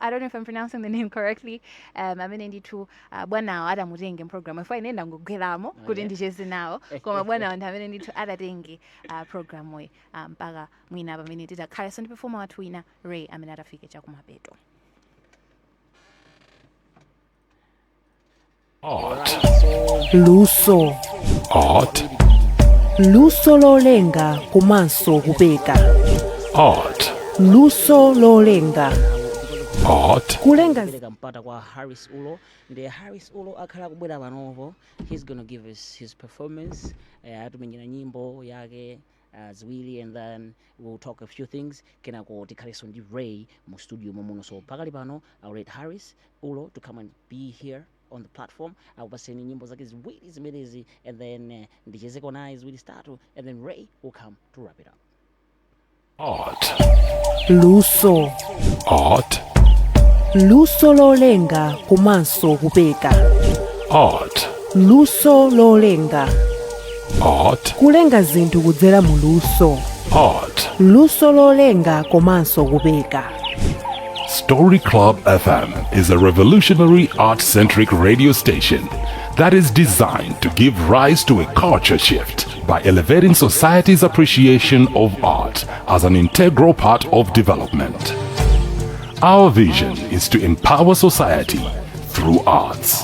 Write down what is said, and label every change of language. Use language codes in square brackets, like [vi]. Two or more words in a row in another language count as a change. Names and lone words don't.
[en] I don't know if I'm pronouncing the name correctly. [ny] Amene ndithu bwana adamutenge program ifo inenda ngogwelamo kuti ndicheze nawo, koma bwana wanthu amene ndithu adatenge program we mpaka mwina pamene titakhala so ndi performer wathu wina Ray amene atafike chakumapeto. [en] Art. [ny] Luso. [en] Art. [ny] Luso lolenga komanso kupeka. [en] Art. [ny] Luso lolenga. [en] Art. [ny] Kulenga mpata kwa Harris Ulo. Ndiye Harris Ulo akhala kubwera panovo. [en] He's gonna give us his performance. [ny] Atumenyera nyimbo yake ziwiri, [en] and then we'll talk a few things. [ny] Kenako tikhaleso ndi Ray mu studio momuno. [en] So [ny] pakali pano [en] I'll let Harris Ulo to come and be here on the platform. [ny] Akupaseni nyimbo zake ziwiri zimenezi, [en] and then [ny] ndichezeko naye ziwiri statu, [en] and then Ray will come to wrap it up. Art. [ny] Luso. [en] Art. [ny] Luso lolenga komanso kupeka. [en] Art. [ny] Luso lolenga. [en] Art. [ny] Kulenga zinthu kudzera mu luso. [en] Art. [ny] Luso lolenga komanso kupeka. [en] Story Club FM is a revolutionary art-centric radio station that is designed to give rise to a culture shift by elevating society's appreciation of art as an integral part of development. Our vision is to empower society through arts.